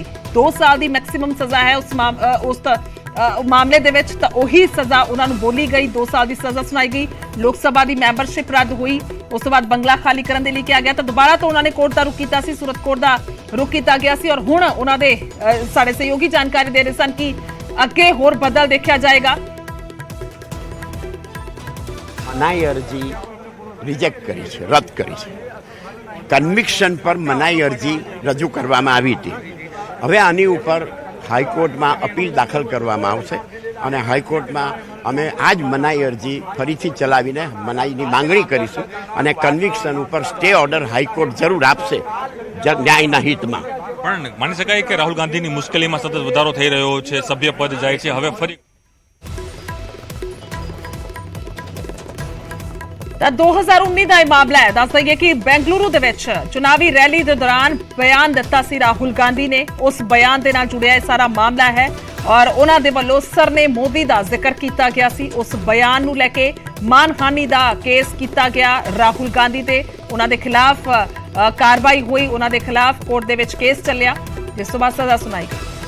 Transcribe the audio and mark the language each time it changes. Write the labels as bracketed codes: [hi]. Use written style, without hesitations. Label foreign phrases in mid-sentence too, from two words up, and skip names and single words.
[pa] 2 ਸਾਲ ਦੀ ਮੈਕਸਿਮਮ ਸਜ਼ਾ ਹੈ ਉਸ ਮਾਮਲੇ ਦੇ ਵਿੱਚ, ਤਾਂ ਉਹੀ ਸਜ਼ਾ ਉਹਨਾਂ ਨੂੰ ਬੋਲੀ ਗਈ। 2 ਸਾਲ ਦੀ ਸਜ਼ਾ ਸੁਣਾਈ ਗਈ, ਲੋਕ ਸਭਾ ਦੀ ਮੈਂਬਰਸ਼ਿਪ ਰੱਦ ਹੋਈ, ਉਸ ਤੋਂ ਬਾਅਦ ਬੰਗਲਾ ਖਾਲੀ ਕਰਨ ਦੇ ਲਈ ਕਿਹਾ ਗਿਆ। ਤਾਂ ਦੁਬਾਰਾ ਤੋਂ ਉਹਨਾਂ ਨੇ ਕੋਰਟ ਦਾ ਰੁਖ ਕੀਤਾ ਸੀ, ਸੂਰਤ ਕੋਰਟ ਦਾ ਰੁਖ ਕੀਤਾ ਗਿਆ ਸੀ। ਔਰ ਹੁਣ ਉਹਨਾਂ ਦੇ ਸਾਡੇ ਸਹਿਯੋਗੀ ਜਾਣਕਾਰੀ ਦੇ ਰਹੇ ਸਨ ਕਿ ਅੱਗੇ ਹੋਰ ਬਦਲ ਦੇਖਿਆ ਜਾਏਗਾ। [gu] મનાઈ અરજી રિજેક્ટ કરી છે, રદ કરી છે। કન્વિક્શન પર મનાઈ અરજી રજૂ કરવામાં આવી હતી। હવે આની ઉપર હાઈકોર્ટમાં અપીલ દાખલ કરવામાં આવશે અને હાઈકોર્ટમાં અમે આ જ મનાઈ અરજી ફરીથી ચલાવીને મનાઈની માંગણી કરીશું અને કન્વિક્શન ઉપર [en] stay order [gu] હાઈકોર્ટ જરૂર આપશે ન્યાયના હિતમાં। પણ માની શકાય કે રાહુલ ગાંધીની મુશ્કેલીમાં સતત વધારો થઈ રહ્યો છે, સભ્ય પદ જાય છે, હવે ફરી [pa] ਤਾਂ 2019 ਦਾ ਇਹ ਮਾਮਲਾ ਹੈ। ਦੱਸ ਦਈਏ ਕਿ ਬੈਂਗਲੁਰੂ ਦੇ ਵਿੱਚ ਚੁਣਾਵੀ ਰੈਲੀ ਦੇ ਦੌਰਾਨ ਬਿਆਨ ਦਿੱਤਾ ਸੀ ਰਾਹੁਲ ਗਾਂਧੀ ਨੇ। ਉਸ ਬਿਆਨ ਦੇ ਨਾਲ ਜੁੜਿਆ ਇਹ ਸਾਰਾ ਮਾਮਲਾ ਹੈ ਔਰ ਉਹਨਾਂ ਦੇ ਵੱਲੋਂ ਸਰਨੇ ਮੋਦੀ ਦਾ ਜ਼ਿਕਰ ਕੀਤਾ ਗਿਆ ਸੀ। ਉਸ ਬਿਆਨ ਨੂੰ ਲੈ ਕੇ ਮਾਨਹਾਨੀ ਦਾ ਕੇਸ ਕੀਤਾ ਗਿਆ ਰਾਹੁਲ ਗਾਂਧੀ ਤੇ, ਉਹਨਾਂ ਦੇ ਖਿਲਾਫ ਕਾਰਵਾਈ ਹੋਈ, ਉਹਨਾਂ ਦੇ ਖਿਲਾਫ ਕੋਰਟ ਦੇ ਵਿੱਚ ਕੇਸ ਚੱਲਿਆ, ਜਿਸ ਤੋਂ ਬਾਅਦ ਸਜ਼ਾ ਸੁਣਾਈ ਗਈ।